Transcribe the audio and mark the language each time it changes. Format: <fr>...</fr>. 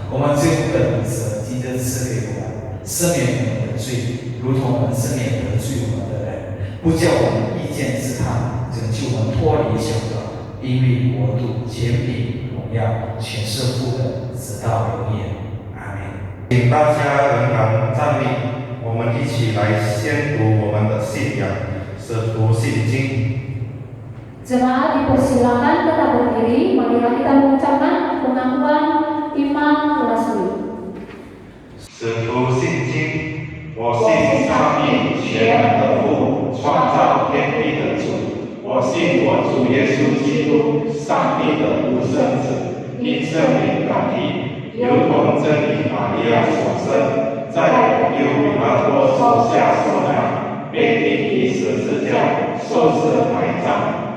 <zh>我们最后的名字今日赐给我们，赦免我们的罪，如同我们赦免得罪我们的人，不叫我们遇见试探，拯救我们脱离凶恶。因为国度、权柄、荣耀耀全是父的，直到永远。阿门。请大家仍然站立，我们一起来宣读我们的信仰《使徒信经》。</zh> <id>Jemaat dipersilakan tetap berdiri, marilah kita mengucapkan pengakuan iman resmi.</id> <zh>使徒信经，我信上帝全能的父，创造天地的主。我信我主耶稣基督，上帝的独生子，因圣灵感体，由童真理玛利亚所生，在本丢比拉多手下受难，被钉于十字架，受死埋葬。</zh>